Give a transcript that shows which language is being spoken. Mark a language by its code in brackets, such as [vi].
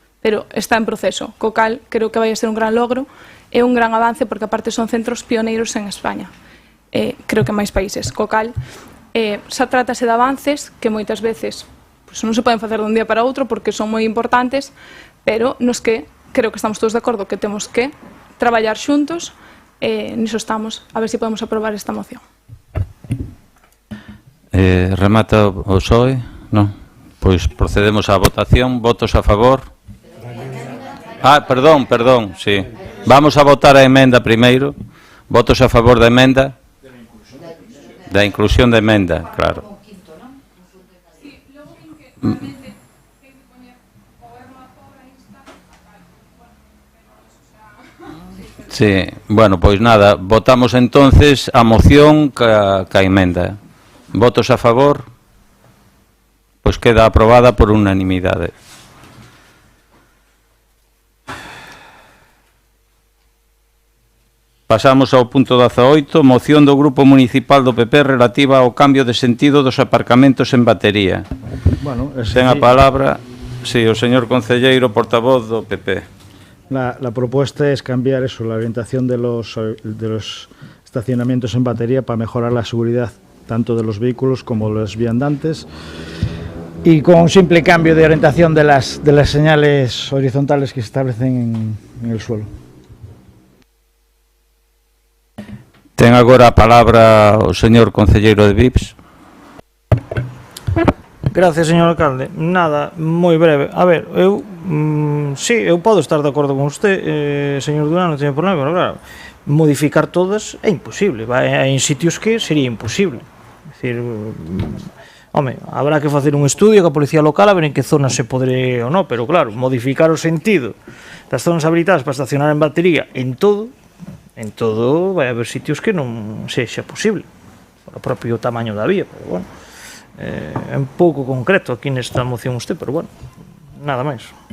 [gl] Pero está en proceso, co cal creo que vai a ser un gran logro e un gran avance, porque aparte son centros pioneiros en España, creo que en máis países, co cal xa trátase de avances que moitas veces pues, non se poden facer dun día para outro porque son moi importantes, pero nos que creo que estamos todos de acordo que temos que traballar xuntos, niso estamos, a ver se podemos aprobar esta moción. Remata o PSOE? Non? Pois procedemos á votación. Votos a favor? Perdón, sí. Vamos a votar a emenda primeiro. Votos a favor da emenda? Da inclusión da emenda, claro. Sí, bueno, pois nada, votamos entonces a moción ca emenda. Votos a favor? Pois queda aprobada por unanimidade. Pasamos ao punto 18, moción do Grupo Municipal do PP relativa ao cambio de sentido dos aparcamentos en batería. Bueno, ten a palabra, sí, o señor concelleiro portavoz do PP. [es] La propuesta es cambiar eso, la orientación de los estacionamientos en batería para mejorar la seguridad tanto de los vehículos como de los viandantes, y con un simple cambio de orientación de las señales horizontales que se establecen en el suelo. [gl] Ten agora a palabra o señor concelleiro de Vips. Gracias, señor alcalde. Nada, moi breve. A ver, eu sí, eu podo estar de acordo con usted, señor Durán, non teño problema, pero claro, modificar todas é imposible. Hai en sitios que sería imposible. É dicir, home, habrá que facer un estudio que a policía local a ver en que zona se podre ou non, pero claro, modificar o sentido das zonas habilitadas para estacionar en batería en todo vai haber sitios que non sexa posible por o propio tamaño da vía, pero bueno, é un pouco concreto aquí nesta moción usted, pero bueno, nada máis.